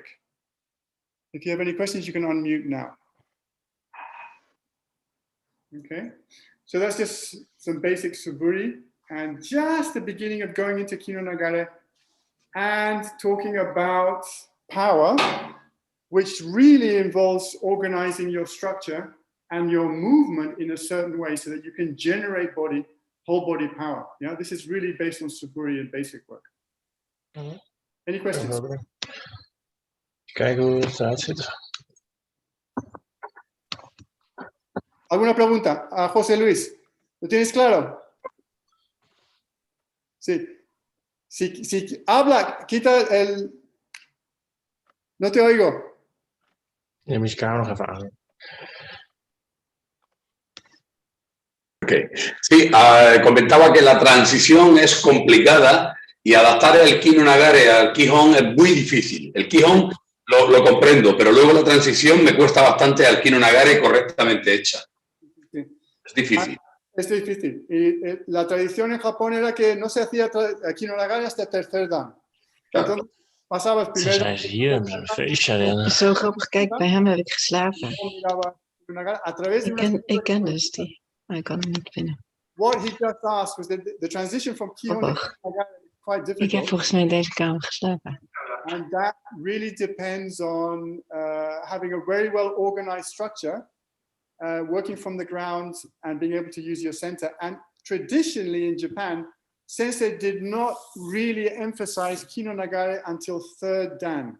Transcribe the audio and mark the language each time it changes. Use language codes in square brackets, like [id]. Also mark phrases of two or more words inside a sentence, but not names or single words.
[en] If you have any questions, you can unmute now. Okay, so that's just some basic suburi, and just the beginning of going into [ja] kihon nagare [en] and talking about power, which really involves organizing your structure and your movement in a certain way so that you can generate whole body power. Yeah, this is really based on suburi and basic work. Any questions? [nl] Kijken hoe het eruit ziet. [es] ¿Alguna pregunta? A José Luis, ¿lo tienes claro? Sí. Si habla, quita el... No te oigo. [nl] Je moet je camera nog even aan. [en] Okay. [es] Sí, comentaba que la transición es complicada y adaptar el [ja] kihon nagare [es] al kihon es muy difícil. El kihon lo comprendo, pero luego la transición me cuesta bastante al [ja] kihon nagare [es] correctamente hecha. Sí. Es difícil. Es difícil. Y la tradición en Japón era que no se hacía [ja] kihon nagare [es] hasta el tercer dan. Entonces pasabas [nl] Ze [es] primero... [nl] zijn ze hier, hebben ze een feestje erin. Zo grappig, kijk, bij hem heb ik geslapen. [es] A través de [nl] Ik ken dus die, maar ik kan hem niet vinden. [en] What he just asked was that the transition from kihon [nl] Grappig. [en] to nagare is quite [nl] Ik heb [en] difficult. [nl] volgens mij in deze kamer geslapen. [en] And that really depends on having a very well organized structure, working from the ground and being able to use your center. And traditionally in Japan, Sensei did not really emphasize [ja] kihon nagare [en] until third dan.